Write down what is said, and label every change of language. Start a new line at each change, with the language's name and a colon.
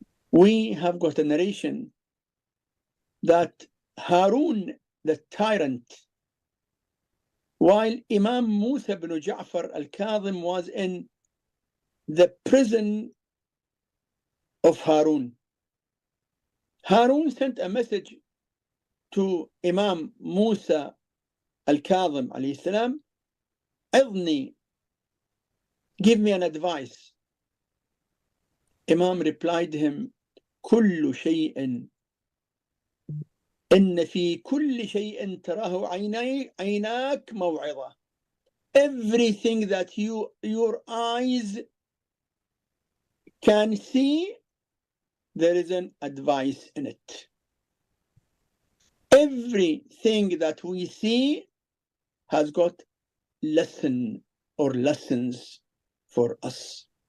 English: We have got a narration that Harun, the tyrant, while Imam Musa ibn Ja'far al-Kadhim was in the prison of Harun, Harun sent a message to Imam Musa al-Kadhim alayhi salam, "Idni, give me an advice." Imam replied to him,
Arabic: "كل شيء إن في كل شيء تراه عيناك موعظة."
English: Everything that your eyes can see, there is an advice in it. Everything that we see has got lesson or lessons for us.